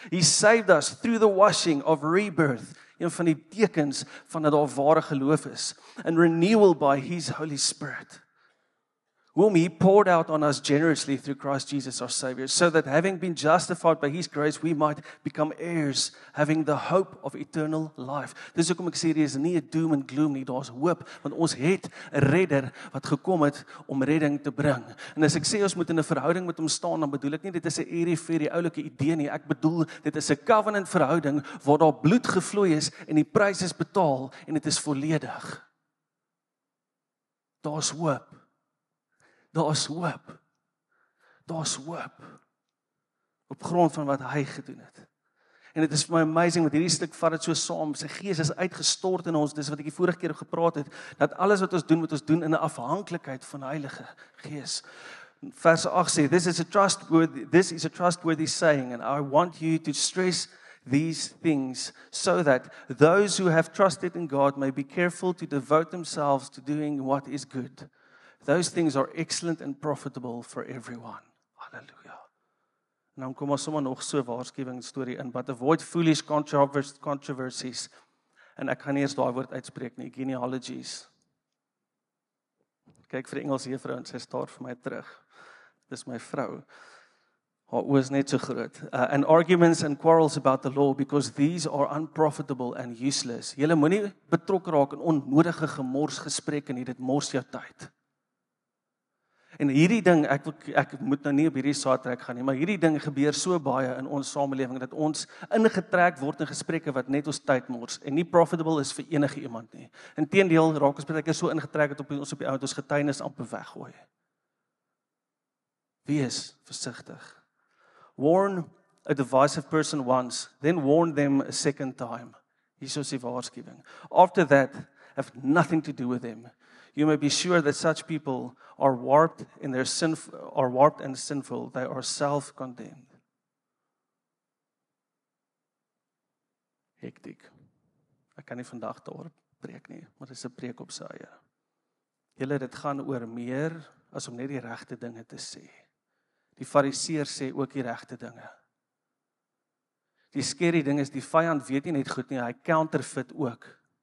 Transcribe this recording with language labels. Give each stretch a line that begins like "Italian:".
English: He saved us through the washing of rebirth,
Afrikaans: een van die tekens van dat daar ware geloof is,
English: and renewal by His Holy Spirit, whom He poured out on us generously through Christ Jesus our Savior, so that having been justified by His grace, we might become heirs, having the hope of eternal life.
Afrikaans: Dis hoekom ek sê, hier is nie 'n
English: doom and gloom
Afrikaans: nie, daar's hoop, want ons het 'n redder wat gekom het om redding te bring. En as ek sê ons moet in 'n verhouding met hom staan, dan bedoel ek nie dit is 'n airy-fairy oulike idee nie, ek bedoel dit is 'n covenant verhouding waar daar bloed gevloei is en die prys is betaal en dit is volledig. Daar's hoop. Daar's hoop. Daar's hoop. Op grond van wat hy gedoen het. En dit is vir my amazing, want hierdie stuk vat dit so saam, sy gees is uitgestort in ons, dis wat ek die vorige keer gepraat het, dat alles wat ons doen, moet ons doen in 'n afhanklikheid van die Heilige Gees. Vers 8 sê,
English: this is a trustworthy saying, and I want you to stress these things, so that those who have trusted in God may be careful to devote themselves to doing what is good. Those things are excellent and profitable for everyone.
Afrikaans: Hallelujah. Nou kom ons sommer nog so 'n waarskuwingsstorie in,
English: but avoid foolish controversies.
Afrikaans: En ek gaan nie eens daai woord uitspreek nie, genealogies. Kyk vir die Engelse juffrou en sy staar vir my terug. Dis my vrou. Haar oë is net so groot.
English: And arguments and quarrels about the law, because these are unprofitable and useless.
Afrikaans: Julle moenie betrokke raak in onnodige gemors gesprekke nie, dit mors jou tyd. En hierdie ding, ek moet nou nie op hierdie saadtrek gaan nie, maar hierdie ding gebeur so baie in ons samelewing, dat ons ingetrek word in gesprekke wat net ons tyd mors, en nie profitable is vir enige iemand nie. Inteendeel, raak ons baie keer so ingetrek dat ons op die oud ons getuienis amper weggooi. Wees versigtig.
English: Warn a divisive person once, then warn them a second time.
Afrikaans: Hier is die waarskuwing.
English: After that, have nothing to do with them. You may be sure that such people are warped and sinful. They are self-condemned.
Afrikaans: Hektiek. Ek kan nie vandag daaroor preek nie, maar dit is 'n preek op sy eie. Julle, dit gaan oor meer as om net die regte dinge te sê. Die fariseërs sê ook die regte dinge. Die skerry ding is, die vyand weet nie net goed nie, hy counterfeit ook.